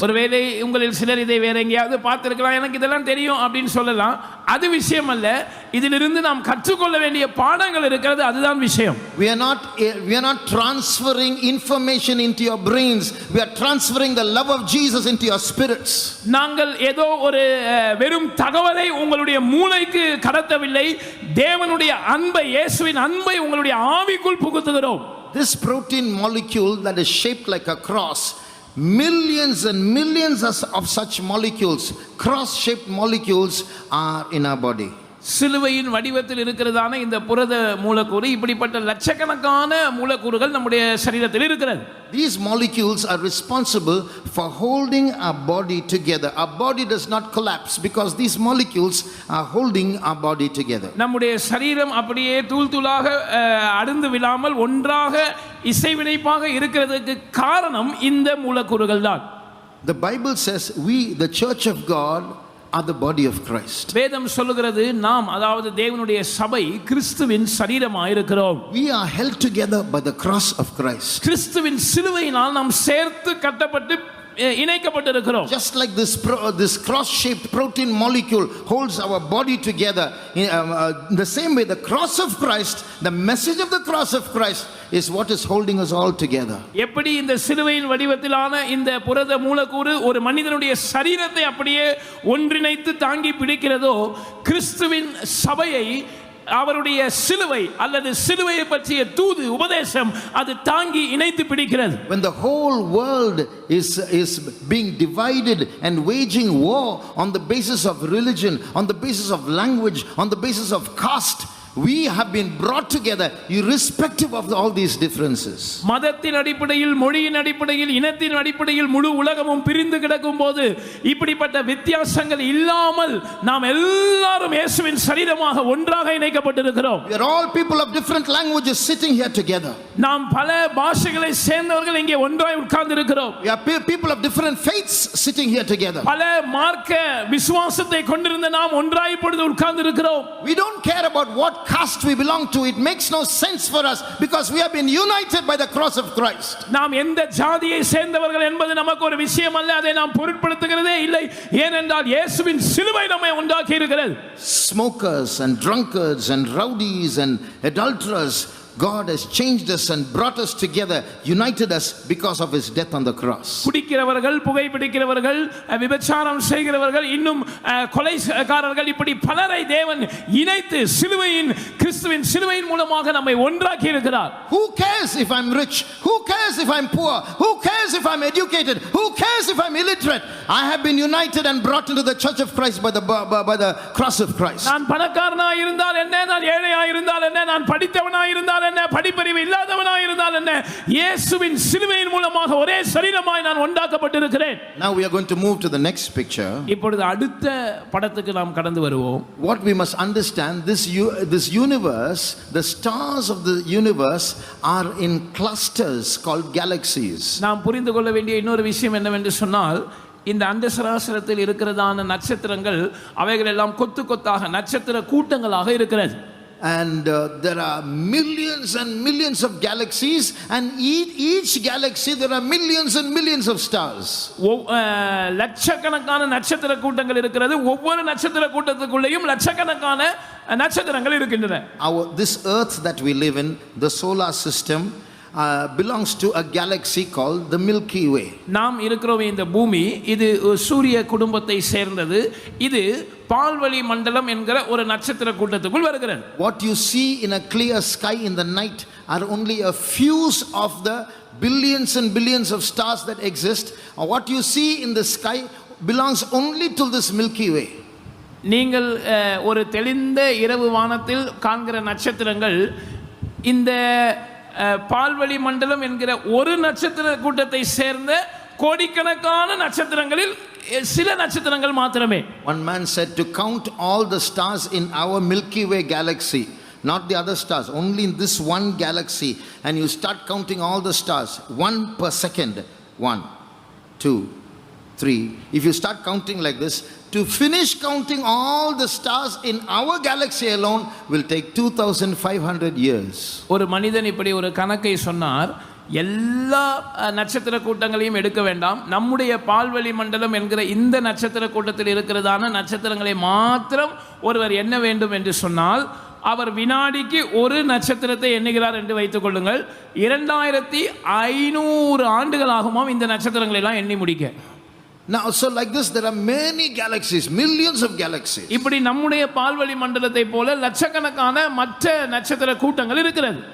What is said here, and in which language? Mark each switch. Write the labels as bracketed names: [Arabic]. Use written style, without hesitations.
[Tamil] ஒருவேளை உங்களில் சிலர் இதை வேற எங்கேயாவது பார்த்திருக்கலாம், எனக்கு இதெல்லாம் தெரியும் அப்படின்னு சொல்லலாம். அது விஷயம் அல்ல. இதிலிருந்து நாம் கற்றுக்கொள்ள வேண்டிய பாடங்கள் இருக்கிறது, அதுதான் விஷயம். [English] We are not transferring information into your brains. We are transferring the love of Jesus into your spirits. [Tamil] நாங்கள் ஏதோ ஒரு வெறும் தகவலை உங்களுடைய மூளைக்கு கடத்தவில்லை. தேவனுடைய அன்பை, இயேசுவின் அன்பை உங்களுடைய ஆவிக்குள் புகுத்துகிறோம். [English] This protein molecule that is shaped like a cross, millions and millions of such molecules, cross-shaped molecules are in our body. [Tamil] சிலுவையின் வடிவத்தில் இருக்கிறதான இந்த புரத மூலக்கூறு, இப்படிப்பட்ட லட்சக்கணக்கான மூலக்கூறுகள் நம்முடைய சரீரத்தில் இருக்கிறது. [English] These molecules are responsible for holding our body together. Our body does not collapse because these molecules are holding our body together. [Tamil] நம்முடைய சரீரம் அப்படியே தூள் தூளாக அறுந்து விழாமல் ஒன்றாக இசைவினைப்பாக இருக்கிறதுக்கு காரணம் இந்த மூலக்கூறுகள் தான். [English] The Bible says we, the church of God, are the body of Christ. [Tamil] வேதம் சொல்லுகிறது நாம், அதாவது தேவனுடைய சபை கிறிஸ்துவின் சரீரமாக இருக்கிறோம். [English] We are held together by the cross of Christ. [Tamil] கிறிஸ்துவின் சிலுவையினால் நாம் சேர்த்து கட்டப்பட்டு இணைக்கப்பட்டிருக்கிறோம். [English] Just like this cross-shaped protein molecule holds our body together, in the same way the cross of Christ, the message of the cross of Christ is what is holding us all together. [Tamil] எப்படி இந்த சிலுவையின் வடிவத்திலான இந்த புரத மூலக்கூறு ஒரு மனிதனுடைய சரீரத்தை அப்படியே ஒன்றிணைத்து தாங்கி பிடிக்கிறதோ, கிறிஸ்துவின் சபையை அவருடைய சிலுவை அல்லது சிலுவையை பற்றிய தூது உபதேசம் அது தாங்கி இணைத்து பிடிக்கிறது. [English] When the whole world is being divided and waging war on the basis of religion, on the basis of language, on the basis of caste, we have been brought together irrespective of all these differences. [Tamil] மதத்தின் அடிப்படையில், மொழியின் அடிப்படையில், இனத்தின் அடிப்படையில் முழு உலகமும் பிரிந்து கிடக்கும் போது இப்படிப்பட்ட வித்தியாசங்கள் இல்லாமல் நாம் எல்லாரும் இயேசுவின் சரீரமாக ஒன்றாக இணைக்கப்பட்டிருக்கிறோம். [English] We are all people of different languages sitting here together. [Tamil] நாம் பல பாஷைகளை சேர்ந்தவர்கள் இங்கே ஒன்றாய் உட்கார்ந்து இருக்கிறோம். [English] We are people of different faiths sitting here together. [Tamil] பல மார்க்க விசுவாசத்தை கொண்டிருந்த நாம் ஒன்றாய் இப்பொழுது உட்கார்ந்து இருக்கிறோம். [English] We don't care about what caste we belong to. It makes no sense for us because we have been united by the cross of Christ. [Tamil] நாம் எந்த ஜாதியை சேர்ந்தவர்கள் என்பது நமக்கு ஒரு விஷயம் அல்ல, அதை நாம் பொருட்படுத்துகிறதே இல்லை. ஏனென்றால் இயேசுவின் சிலுவை நம்மை உண்டாக்கி இருக்கிறது. [English] Smokers and drunkards and rowdies and adulterers, God has changed us and brought us together, united us because of his death on the cross. [Tamil] குடிக்கிறவர்கள், புகைப்பிடிக்கிறவர்கள், விபச்சாரம் செய்கிறவர்கள், இன்னும் கொலைகாரர்கள், இப்படி பலரை தேவன் இணைத்து சிலுவையின், கிறிஸ்துவின் சிலுவையின் மூலமாக நம்மை ஒன்றாக்கி இருக்கிறார். [English] Who cares if I'm rich? Who cares if I'm poor? Who cares if I'm educated? Who cares if I'm illiterate? I have been united and brought into the church of Christ by the cross of Christ. [Tamil] நான் பணக்காரனாய் இருந்தால் என்ன, நான் ஏழையாய் இருந்தால் என்ன, நான் படித்தவனாய் இருந்தால் என்ன, படிப்பறிவு இல்லாதவனாய் இருந்தால் என்ன, இயேசுவின் சிலுவையின் மூலமாக ஒரே சரீரமாய் நான் ஒன்றாக்கப்பட்டிருக்கிறேன். [English] Now we are going to move to the next picture. [Tamil] இப்பொழுது அடுத்த படத்துக்கு நாம் கடந்து வருவோம். [English] What we must understand, this universe, the stars of the universe are in clusters called galaxies. [Tamil] நாம் புரிந்து கொள்ள வேண்டிய இன்னொரு விஷயம் என்னவென்று சொன்னால், இந்த அண்ட சராசரத்தில் இருக்கிறதான நட்சத்திரங்கள் அவைகள் எல்லாம் கொத்து கொத்தாக நட்சத்திர கூட்டங்களாக இருக்கிறது. [English] And there are millions and millions of galaxies, and each galaxy there are millions and millions of stars. [Tamil] லட்சக்கணக்கான நட்சத்திர கூட்டங்கள் இருக்கிறது. ஒவ்வொரு நட்சத்திர கூட்டத்துக்குள்ளேயும் லட்சக்கணக்கான நட்சத்திரங்கள் இருக்கின்றன. [English] This earth that we live in, the solar system, belongs to a galaxy called the Milky Way. [Tamil] நாம் இருக்கிறோம் இந்த பூமி, இது சூரிய குடும்பத்தை சேர்ந்தது. இது பால்வழி மண்டலம் என்கிற ஒரு நட்சத்திர கூட்டத்துக்குள் வருகிறது. [English] What you see in a clear sky in the night are only a few of the billions and billions of stars that exist. What you see in the sky belongs only to this Milky Way. [Tamil] நீங்கள் ஒரு தெளிந்த இரவு வானத்தில் காண்கிற நட்சத்திரங்கள் இந்த பால்வழி மண்டலம் என்கிற ஒரு நட்சத்திர கூட்டத்தை சேர்ந்த கோடிக்கணக்கான நட்சத்திரங்களில் சில நட்சத்திரங்கள் மாத்திரமே. [English] One man said to count all the stars in our Milky Way galaxy, not the other stars, only in this one galaxy, and you start counting all the stars, one per second, 1, 2, 3. If you start counting like this, to finish counting all the stars in our galaxy alone will take 2500 years. [Tamil] ஒரு மனிதன் இப்படி ஒரு கணக்கை சொன்னார். எல்லா நட்சத்திர கூட்டங்களையும் எடுக்க வேண்டாம். நம்முடைய பால்வெளி மண்டலம் என்கிற இந்த நட்சத்திர கூட்டத்தில் இருக்கிறதான நட்சத்திரங்களை மாத்திரம் ஒருவர் எண்ண வேண்டும் என்று சொன்னால், அவர் வினாடிக்கு ஒரு நட்சத்திரத்தை எண்ணுகிறார் என்று வைத்துக் கொள்ளுங்கள். 2500 ஆண்டுகள் ஆகுமாம் இந்த நட்சத்திரங்களை எல்லாம் எண்ணி முடிக்க. [English] Now, so like this, there are many galaxies, millions of galaxies. [Tamil] இப்படி நம்முடைய பால்வெளி மண்டலத்தை போல லட்சக்கணக்கான மற்ற நட்சத்திர கூட்டங்கள் இருக்கிறது.